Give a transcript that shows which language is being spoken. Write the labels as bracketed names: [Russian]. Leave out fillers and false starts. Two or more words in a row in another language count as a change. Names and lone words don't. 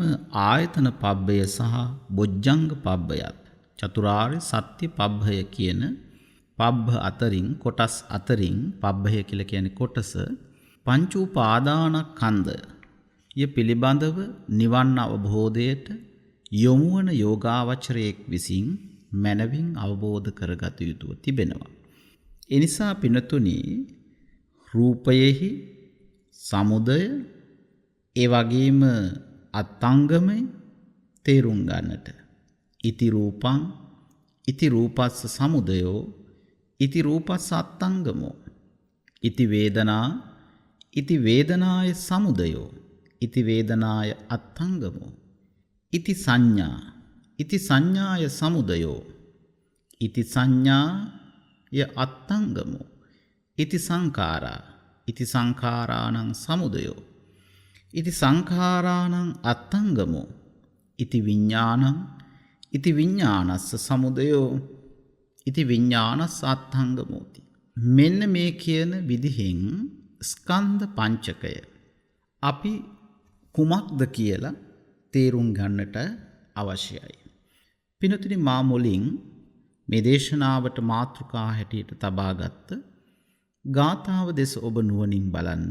[Sinhala] ආයතන පබ්බය සහ බොජ්ජංග පබ්බයත් චතුරාර්ය සත්‍ය පබ්බය කියන පබ්බ අතරින් කොටස් අතරින් පබ්බය කියලා කියන්නේ කොටස පංච උපාදානස්කන්ධය පිළිබඳව නිවන් අවබෝධයට යොමුවන යෝගාවචරයෙක් විසින් මනවින් අවබෝධ කරගත යුතුව තිබෙනවා. එනිසා පිනතුනි රූපයෙහි සමුදය ඒ වගේම අත්ංගමය තේරුම් ගන්නට [Pali] ඉති රූපං ඉති රූපස්ස සමුදයෝ ඉති රූපස්ස අත්ංගමෝ ඉති වේදනා ඉති වේදනාය සමුදයෝ ඉති වේදනාය අත්ංගමෝ ඉති සංඥා ඉති සංඥාය සමුදයෝ ඉති සංඥාය අත්ංගමෝ ඉති සංඛාරා ඉති සංඛාරාණං සමුදයෝ ඉති සංඛාරාණං අත්ංගමෝ ඉති විඤ්ඤාණං ඉති විඤ්ඤාණස්ස සමුදයෝ ඉති විඤ්ඤාණස්ස අත්ංගමෝති. [Sinhala] මෙන්න මේ කියන විදිහෙන් ස්කන්ධ පංචකය අපි කුමක්ද කියලා තේරුම් ගන්නට අවශ්‍යයි. පිනතුනි මා මුලින් මේ දේශනාවට මාතෘකා හැටියට තබාගත්ත ගාථාව දෙස ඔබ නුවණින් බලන්න.